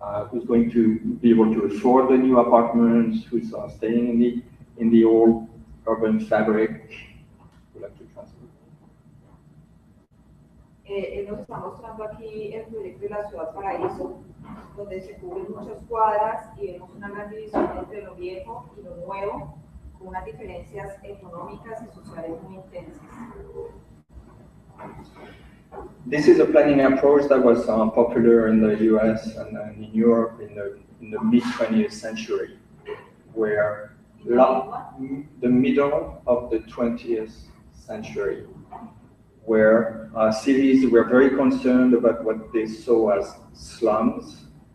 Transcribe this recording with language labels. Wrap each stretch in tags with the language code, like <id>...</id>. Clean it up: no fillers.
<en>Who's going to be able to afford the new apartments? Who's staying in the old urban fabric? Would like to translate.</en> <es>Nos está mostrando aquí el proyecto de la Ciudad Paraíso, donde se cubren muchas cuadras y vemos una gran división entre lo viejo y lo nuevo, con unas diferencias económicas y sociales muy intensas.</es> <en>This is a planning approach that was popular in the US and in Europe in the mid-20th century, where the middle of the 20th century, where cities were very concerned about what they saw as slums.</en>